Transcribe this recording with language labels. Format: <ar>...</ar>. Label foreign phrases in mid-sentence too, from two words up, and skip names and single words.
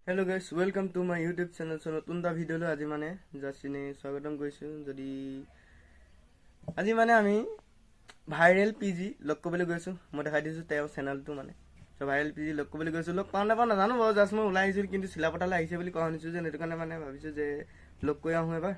<en>Hello guys, welcome to my YouTube channel.</en> <as>सो नতুन এটা ভিডিঅ'লৈ আজি মানে জাষ্ট ইনে স্বাগতম কৰিছোঁ। যদি আজি মানে আমি ভাইৰেল পিজি লগ কৰিবলৈ গৈছোঁ। মই দেখাই দিছোঁ তেওঁৰ চেনেলটো মানে। চ' ভাইৰেল পিজি লগ কৰিবলৈ গৈছোঁ। লগ পাওঁ নাপাওঁ নাজানো বাৰু, জাষ্ট মই ওলাই আহিছোঁ, কিন্তু চিলাপথাৰলৈ আহিছে বুলি কোৱা শুনিছোঁ যে, সেইটো কাৰণে মানে ভাবিছোঁ যে লগ কৰি আহোঁ এবাৰ।</as>